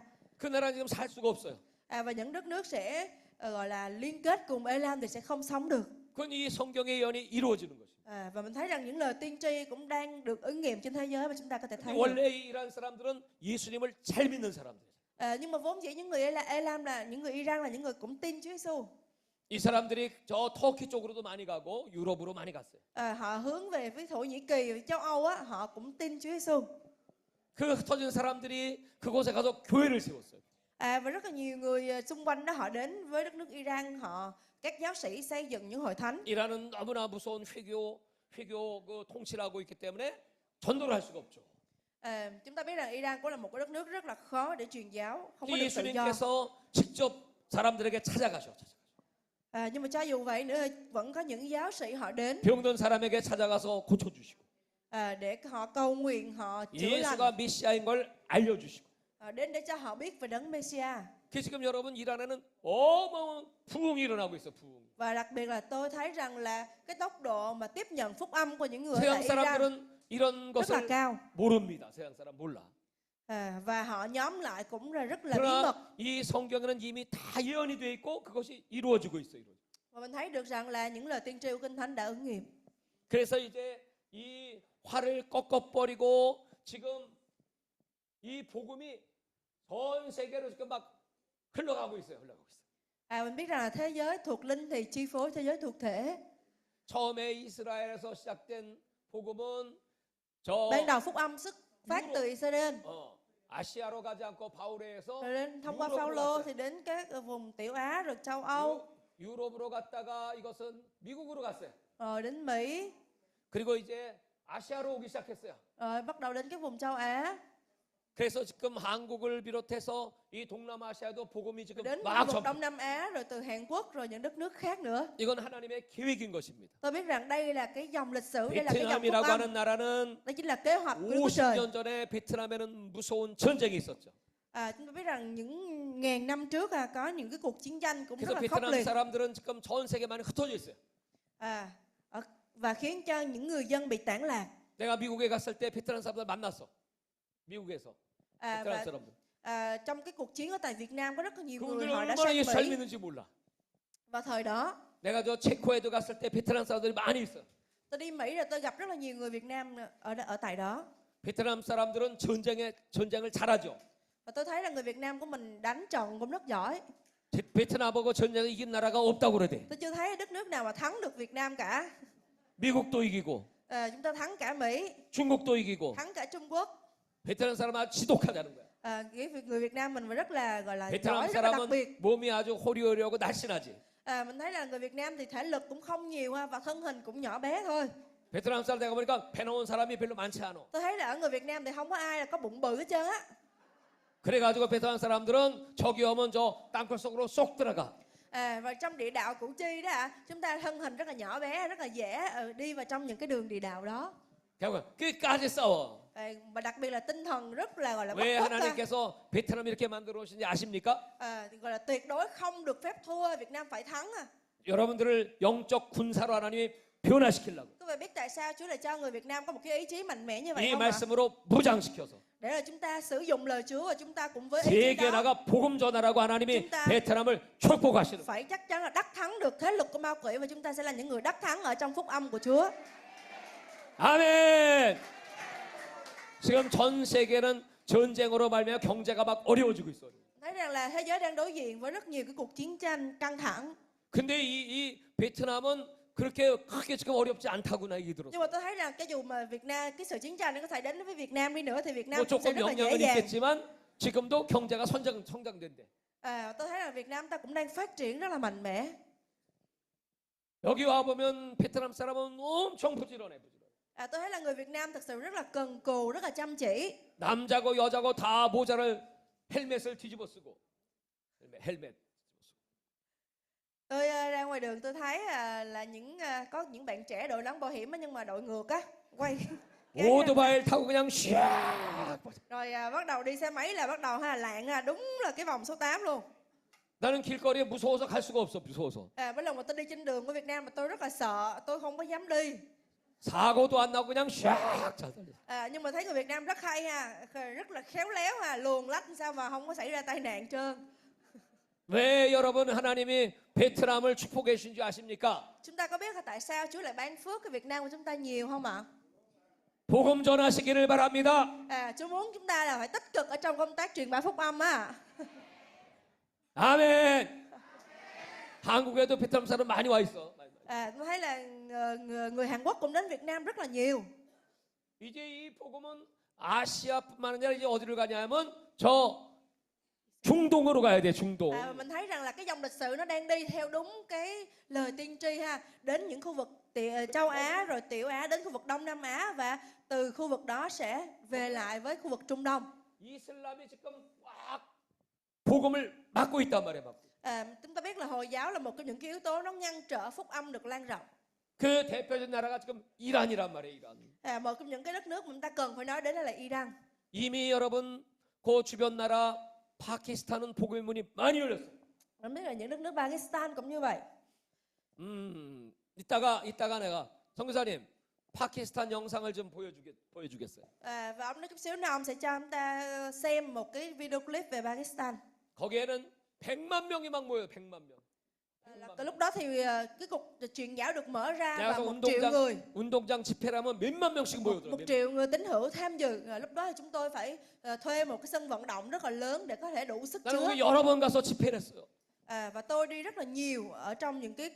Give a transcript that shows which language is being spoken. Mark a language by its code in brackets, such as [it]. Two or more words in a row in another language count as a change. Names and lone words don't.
[ko] 그 나라는 지금 살 수가 없어요. [vi] Và những đất nước sẽ gọi là liên kết cùng Elam thì sẽ không sống được. [ko] 그건 이 성경의 예언이 이루어지는 것이에요. [vi] Và mình thấy rằng những lời tiên tri cũng đang được ứng nghiệm trên thế giới mà chúng ta có thể thấy được. [ko] 원래 이 이란 사람들은 예수님을 잘 믿는 사람들이에요. [vi] Nhưng mà vốn dĩ những người Elam là những người Iran là những người cũng tin Chúa Giêsu. [ko] 이 사람들이 저 터키 쪽으로도 많이 가고 유럽으로 많이 갔어요. [vi] Họ hướng về với Thổ Nhĩ Kỳ, với châu Âu họ cũng tin Chúa Giêsu. [ko] 그 흩어진 사람들이 그곳에 가서 교회를 세웠어요. [vi] Và rất là nhiều người xung quanh đó họ đến với đất nước Iran, các giáo sĩ xây dựng những hội thánh. [ko] 이란은 너무나 무서운 회교 그 통치를 하고 있기 때문에 전도를 할 수가 없죠. [vi] Chúng ta biết rằng Iran cũng là một cái đất nước rất là khó để truyền giáo, không có [ko] 또 [vi] được tự do. [ko] 예수님께서 직접 사람들에게 찾아가셔. [vi] Nhưng mà cho dù vậy nữa vẫn có những giáo sĩ họ đến [ko] 병든 사람에게 찾아가서 고쳐주시고 [vi] để họ cầu nguyện, họ chữa lành, [ko] 예수가 메시아인 걸 알려주시고. [vi] đến để cho họ biết về đấng Messiah. [ko] 그 지금 여러분 이란에는 어마어마한 부흥이 일어나고 있어. 부흥. [vi] Và đặc biệt là tôi thấy rằng là cái tốc độ mà tiếp nhận phúc âm của những người [ko] 서양 [vi] tại Iran [ko] 사람들은 이런 [vi] rất là [ko] 것을 [vi] cao. [ko] 모릅니다. 서양 사람 몰라. [vi] Và họ nhóm lại cũng là rất là bí [ko] 그러나 [vi] mật. [ko] 이 성경에는 이미 다 예언이 되어 있고 그것이 이루어지고 있어요. [vi] Và mình thấy được rằng là những lời tiên tri của Kinh Thánh đã ứng nghiệm. [ko] 그래서 이제 이 활을 꺾어버리고 지금 이 복음이 전 세계로 지금 막 흘러가고 있어요. [vi] Mình biết rằng là thế giới thuộc linh thì chi phối thế giới thuộc thể. [ko] 처음에 이스라엘에서 시작된 복음은 저 [vi] Ban đầu phúc âm xuất phát từ Israel, [ko] 아시아로 가지 않고 바울에서 [vi] rồi đến thông qua [ko] 유럽으로 [vi] Phaolô [ko] 갔어요. [vi] thì đến các vùng Tiểu Á, rồi châu Âu, [ko] 유럽으로 갔다가 이것은 미국으로 갔어요. [vi] rồi đến Mỹ, [ko] 그리고 이제 아시아로 오기 시작했어요. [vi] rồi bắt đầu đến cái vùng châu Á, [ko] 그래서 지금 한국을 비롯해서 이 동남아시아도 복음이 지금 [vi] đến [ko] 막 [vi] vùng [ko] 전. [vi] Đông Nam Á, rồi từ Hàn Quốc, rồi những đất nước khác nữa. [ko] 이건 하나님의 계획인 것입니다. [vi] Tôi biết rằng đây là cái dòng lịch sử, đây là cái dòng phúc [ko] 베트남이라고 [vi] âm, [ko] 하는 나라는 [vi] đây chính là kế hoạch của Đức Chúa Trời. [ko] 50년 전에 베트남에는 무서운 전쟁이 있었죠. [vi] Chúng ta biết rằng những ngàn năm trước có những cái cuộc chiến tranh cũng rất [ko] 그래서 [vi] là khốc [ko] 베트남 [vi] liệt. [ko] 사람들은 지금 전 세계 많이 흩어져 있어요. [vi] Và khiến cho những người dân bị tản lạc. [ko] 내가 미국에 갔을 때 베트남 사람들 만났어. 미국에서 베트남 [vi] Và [ko] 사람들. [vi] trong cái cuộc chiến ở tại Việt Nam có rất là nhiều người [ko] 그분들 [vi] họ đã [ko] 얼마나 [vi] sang [ko] 예수 잘 [vi] Mỹ [ko] 믿는지 몰라. [vi] vào thời đó. [ko] 내가 저 체코에도 갔을 때 베트남 사람들이 많이 있어. [vi] Tôi đi Mỹ rồi tôi gặp rất là nhiều người Việt Nam ở tại đó. [ko] 베트남 사람들은 전쟁을 잘하죠. [vi] Và tôi thấy là người Việt Nam của mình đánh trận cũng rất giỏi. [ko] 베트남하고 전쟁을 이긴 나라가 없다고 그러대. [vi] Tôi chưa thấy đất nước nào mà thắng được Việt Nam cả. [ko] 미국도 이기고 [vi] Chúng ta thắng cả Mỹ, [ko] 중국도 이기고 [vi] thắng cả Trung Quốc. [ko] 베트남 사람 아주 지독하다는 거야. [vi] Người Việt Nam mình rất là gọi là [ko] 베트남 [vi] giỏi, rất là đặc [ko] 사람은 [vi] biệt. [ko] 몸이 아주 호리호리하고 날씬하지. [vi] Mình thấy là người Việt Nam thì thể lực cũng không nhiều ha, và thân hình cũng nhỏ bé thôi. [ko] 베트남 사람 내가 보니까 배 나온 사람이 별로 많지 않아. [vi] Tôi thấy là ở người Việt Nam thì không có ai là có bụng bự hết trơn á. [ko] 그래가지고 베트남 사람들은 저기 오면 저 땅굴 속으로 쏙 들어가. [vi] Và trong địa đạo Củ Chi đó ạ, chúng ta thân hình rất là nhỏ bé, rất là dễ đi vào trong những cái đường địa đạo đó. [ko] 결국 끝까지 싸워. [vi] Và đặc biệt là tinh thần rất là gọi là bất [ko] 왜 [vi] khuất. [ko] 하나님께서 베트남 이렇게 만들어 오신지 아십니까? [vi] Gọi là tuyệt đối không được phép thua, Việt Nam phải thắng. [ko] 여러분들을 영적 군사로 하나님이 변화시키려고 [vi] Quý vị biết tại sao Chúa lại cho người Việt Nam có một cái ý chí mạnh mẽ như vậy [ko] 이 [vi] không ạ? [ko] 말씀으로 무장시켜서 [vi] Để là chúng ta sử dụng lời Chúa và chúng ta cũng với ý chí [ko] 세계 [vi] đó [ko] 나가 복음 전하라고 하나님이 [vi] chúng ta [ko] 베트남을 축복하시는. [vi] phải chắc chắn là đắc thắng được thế lực của ma quỷ, và chúng ta sẽ là những người đắc thắng ở trong phúc âm của Chúa. [ko] 아멘. 지금 전 세계는 전쟁으로 말미암아 경제가 막 어려워지고 있어요. [vi] Thấy rằng là thế giới đang đối diện với rất nhiều cái cuộc chiến tranh căng thẳng. [ko] 근데 이 베트남은 그렇게 크게 지금 어렵지 않다구나 얘기 들었어. [vi] Nhưng mà tôi thấy rằng cái dù mà Việt Nam cái sự chiến tranh nó có thể đến với Việt Nam đi nữa thì Việt Nam [ko] 뭐 [vi] cũng sẽ [ko] 조금 [vi] rất là dễ [ko] 영향은 [vi] dàng. [ko] 있겠지만 지금도 경제가 성장된대. [vi] Tôi thấy là Việt Nam ta cũng đang phát triển rất là mạnh mẽ. [ko] 여기 와 보면 베트남 사람은 엄청 부지런해. [vi] Tôi thấy là người Việt Nam thực sự rất là cần cù, rất là chăm chỉ. [ko] 남자고 여자고 다 모자를 헬멧을 뒤집어 쓰고 헬멧. [vi] Tôi ra ngoài đường tôi thấy là có những bạn trẻ đội nón bảo hiểm á, nhưng mà đội ngược á, quay [ko] 오토바이를 타고 그냥 샥. [vi] rồi bắt đầu đi xe máy là bắt đầu lạng đúng là cái vòng số 8 luôn. [ko] 나는 길거리에 무서워서 갈 수가 없어. 무서워서. [vi] Mỗi lần mà tôi đi trên đường của Việt Nam mà tôi rất là sợ, tôi không có dám đi. [ko] 사고도 안 나고 그냥 샥. [vi] Nhưng mà thấy người Việt Nam rất hay rất là khéo léo luồn lách sao mà không có xảy ra tai nạn trơn. [ko] 왜 여러분 하나님이 베트남을 축복해 주신 줄 아십니까? [vi] Chúng ta có biết là tại sao Chúa lại ban phước cái Việt Nam của chúng ta nhiều không ạ? [ko] 복음 전하시기를 바랍니다. [vi] Chúa muốn chúng ta là phải tích cực ở trong công tác truyền bá phúc âm á. [ko] 아멘. 한국에도 베트남 사람 많이 와 있어. [vi] Tôi thấy là người Hàn Quốc cũng đến Việt Nam rất là nhiều. [ko] 이제 이 복음은 아시아뿐만 아니라 이제 어디를 가냐면 저 중동으로 가야 돼. 중동. [vi] Mình thấy rằng là cái dòng lịch sử nó đang đi theo đúng cái lời tiên tri đến những khu vực châu Á, rồi Tiểu Á, đến khu vực Đông Nam Á, và từ khu vực đó sẽ về lại với khu vực Trung Đông. [ko] 이슬람이 지금 꽉 복음을 막고 있단 말이야. [vi] Chúng ta biết là Hồi giáo là một trong những cái yếu tố nó ngăn trở phúc âm được lan rộng. [ko] 그 대표적인 나라가 지금 이란이란 말이에요. 이란. [vi] Một trong những cái đất nước mà chúng ta cần phải nói đến là Iran. [ko] 이미 여러분 그 주변 나라 파키스탄은 복음의 문이 많이 열렸어요. [vi] Mình biết là những đất nước Pakistan cũng như vậy. [ko] 이따가 내가 선교사님 파키스탄 영상을 좀 보여주겠어요. [vi] Và ông nói chút xíu nữa ông sẽ cho chúng ta xem một cái [en] video clip [vi] về Pakistan. [ko] 거기에는 100만 명이 막 모여요. 100만 명. [vi] Từ lúc đó thì cái cuộc truyền giáo được mở ra và [ko] 내가 [vi] 1 triệu người, [ko] 운동장 집회라면 몇만 명씩 모여들어. [vi] 1 triệu người tín hữu tham dự. Lúc đó thì chúng tôi phải thuê một cái sân vận động rất là lớn để có thể đủ sức [ko] 나는 [vi] chứa. [ko] 거기 여러 번 가서 집회를 했어요. [vi] Và tôi đi rất là nhiều ở trong những cái